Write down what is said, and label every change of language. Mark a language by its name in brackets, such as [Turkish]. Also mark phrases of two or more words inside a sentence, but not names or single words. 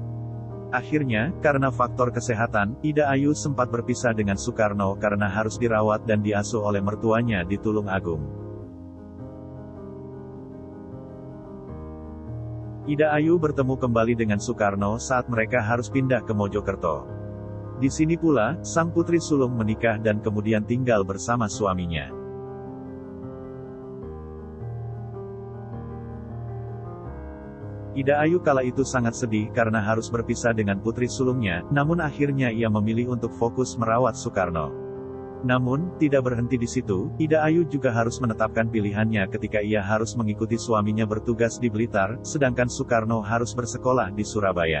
[Indonesian] Akhirnya, karena faktor kesehatan, Ida Ayu sempat berpisah dengan Soekarno karena harus dirawat dan diasuh oleh mertuanya di Tulung Agung. Ida Ayu bertemu kembali dengan Soekarno saat mereka harus pindah ke Mojokerto. Di sini pula, sang putri sulung menikah dan kemudian tinggal bersama suaminya. Ida Ayu kala itu sangat sedih karena harus berpisah dengan putri sulungnya, namun akhirnya ia memilih untuk fokus merawat Soekarno. Namun, tidak berhenti di situ, Ida Ayu juga harus menetapkan pilihannya ketika ia harus mengikuti suaminya bertugas di Blitar, sedangkan Soekarno harus bersekolah di Surabaya.